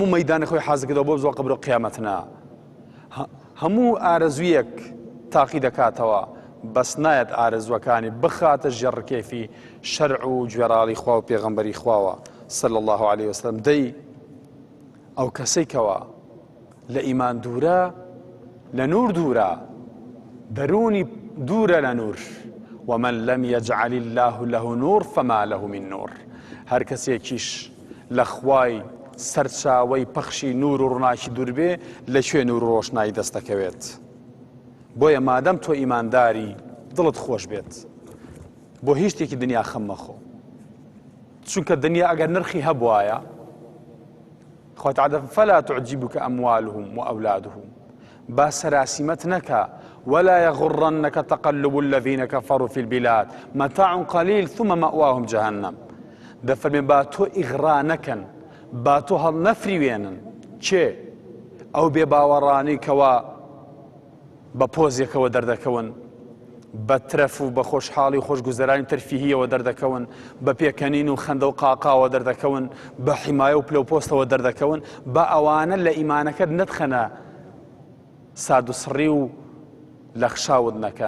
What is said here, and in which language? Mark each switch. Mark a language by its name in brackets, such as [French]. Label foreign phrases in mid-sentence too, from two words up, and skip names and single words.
[Central Kurdish] مەیدانی خۆی حازەکەدەوە بۆ بزوە قەبر و قیامەتنا هەموو ئارەزوویەک تاقی دەکاتەوە بەس نایەت ئارەزوەکانی بخاتە ژێڕکێفی شەرع و گوێڕاڵی خوا و پێغەمبەری خواوە [Arabic] صلی الله عليه وسلم [Central Kurdish] دەی ئەو کەسەی کەوا لە ئیمان دوورە لە نور دوورە دەرونی دوورە لە نور [Arabic] ومن لم يجعل الله له نور فما له من نور [Central Kurdish] هەر کەسێکیش لە خوای سەرچاوەی پەخشی نور و ڕووناکی دوور بێ لەکوێ نور و ڕۆشنایی دەست دەکەوێت بۆیە مادەم تۆ ئیمانداری دڵت خۆش بێت بۆ هیچ شتێکی دنیا خەم مەخۆ چونکە دنیا ئەگەر نرخی هەبوایە خۆی تعالە [Arabic] فەلا تعجبك أموالهم وأولادهم [Central Kurdish] با سراسیمەت نەکە [Arabic] ولا يغرنك تقلب الذين كفروا في البلاد متاع قليل ثم مأواهم جهنم [Central Kurdish] دەفەرمێ با تۆ ئیغڕا نەکەن با تۆ هەڵنەفریوێنن چێ ئەو بێباوەڕانەی کەوا بە پۆزێکەوە دەردەکەون بە ترەف و بە خۆشحاڵی و خۆشگوزەرانی تەرفیهیەوە دەردەکەون بە پێکەنین و خەندە و قاقاوە دەردەکەون بە حیمایە و پلەپۆستەوە دەردەکەون بە ئەوانە لە ئیمانەکەت نەتخەنە ساد و سڕی و لەخشاوت نەکەن